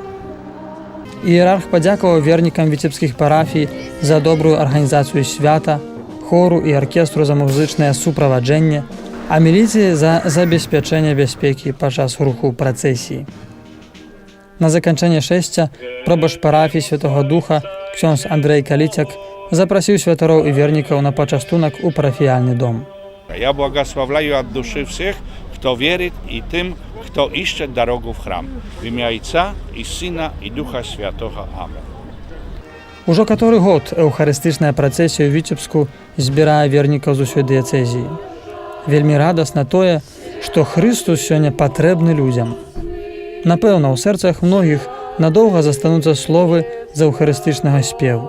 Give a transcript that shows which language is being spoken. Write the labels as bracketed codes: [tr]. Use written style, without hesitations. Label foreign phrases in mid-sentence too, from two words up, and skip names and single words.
[be] Іерарх падзякаваў вернікам віцебскіх парафій за добрую арганізацыю свята, хору і аркестру за музычнае суправаджэнне, а міліцыі за забеспячэнне бяспекі падчас руху працэсіі. На заканчэнне шэсця пробашч парафій Святога Духа ксёндз Андрэй Каліцяк запрасіў святароў і вернікаў на пачастунак у парафіяльны дом. [ru] Я благословляю от души всех, кто верит, и тем, кто ищет дорогу в храм. В имя Отца и Сына и Духа Святого. Амин. [be] Ужо каторы год эўхарыстычная працэсія ў Віцебску збірае вернікаў з усёй дыяцэзіі. Вельмі радасна тое, што Хрыстус сёння патрэбны людзям. Напэўна, у сэрцах многіх надоўга застануцца словы з эўхарыстычнага спеву.